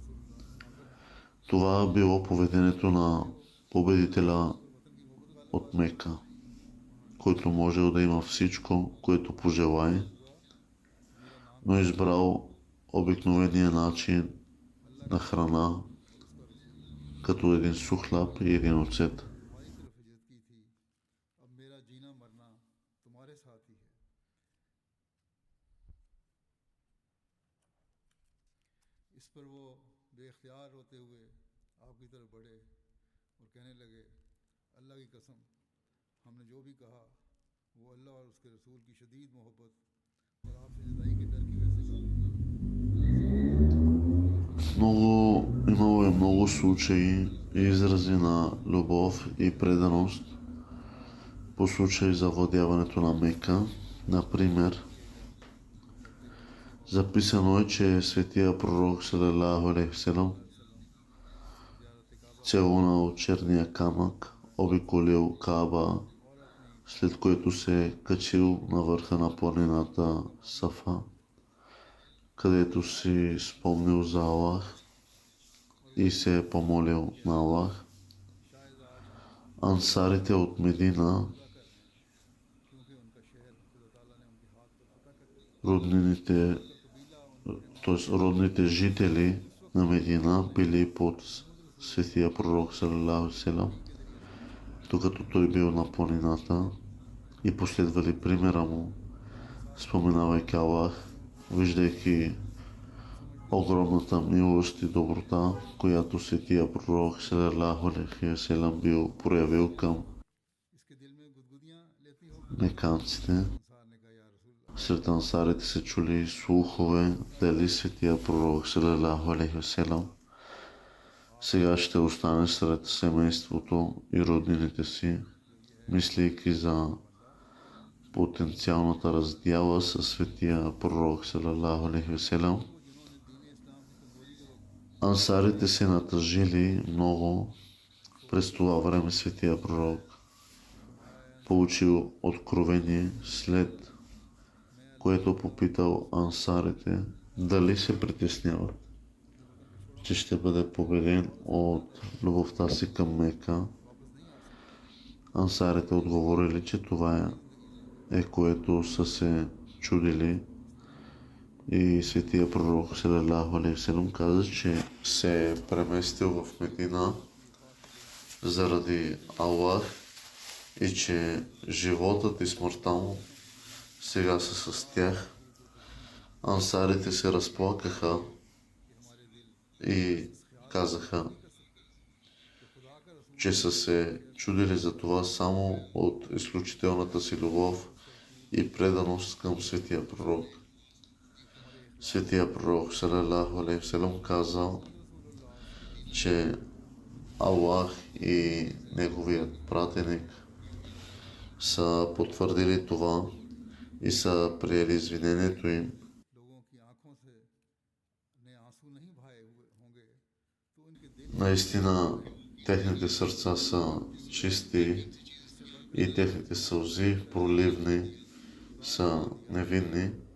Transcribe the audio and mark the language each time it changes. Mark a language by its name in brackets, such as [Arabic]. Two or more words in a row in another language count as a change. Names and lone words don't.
[Bulgarian] Това било поведението на победителя от Мека, който можел да има всичко, което пожелае, но избрал обикновения начин на храна, като един сух хляб и един оцет. [Urdu] اس پر وہ بےاختیار ہوتے ہوئے آپ کی طرف بڑھے اور کہنے لگے، اللہ کی قسم، ہم نے جو بھی کہا وہ اللہ اور اس کے رسول کی شدید محبت اور آپ سے جدائی کے ڈر کی وجہ سے کہا. [Bulgarian] Имало е много случаи и изрази на любов и преданост по случай завладяването на Мека. Например, записано е, че светия пророк [Arabic] صلى الله عليه وسلم [Bulgarian] целунал черния камък, обиколил Кааба, след което се качил на върха на планината Сафа, където си спомнил за Аллах и се е помолил на Аллах. Ансарите от Медина, родните жители на Медина били под светия [Arabic] пророк صلى الله عليه وسلم, [Bulgarian] докато той бил на планината, и последвали примера му, споменавайки Аллах, виждайки огромната милост и доброта, която светия пророк [Arabic] صلى الله عليه وسلم [Bulgarian] бил проявил към меканците. Сред ансарите се чули слухове дали светия пророк [Arabic] صلى الله عليه وسلم [Bulgarian] сега ще остане сред семейството и роднините си, мислейки за потенциалната раздяла със светия пророк [Arabic] صلى الله عليه وسلم. [Bulgarian] Ансарите се натъжили много. През това време светия пророк получил откровение, след което попитал ансарите дали се притесняват, че ще бъде победен от любовта си към Мека. Ансарите отговорили, че това е което са се чудили, и светия пророк [Arabic] صلى الله عليه وسلم [Bulgarian] каза, че се е преместил в Медина заради Аллах и че животът и смъртта му сега са с тях. Ансарите се разплакаха и казаха, че са се чудили за това само от изключителната си любов и преданост към светия пророк. Светия пророк [Arabic] صلى الله عليه وسلم [Bulgarian] казал, че Аллах и неговият пратеник са потвърдили това и са приели извинението им. Наистина, техните сърца са чисти и техните сълзи проливни са невинни.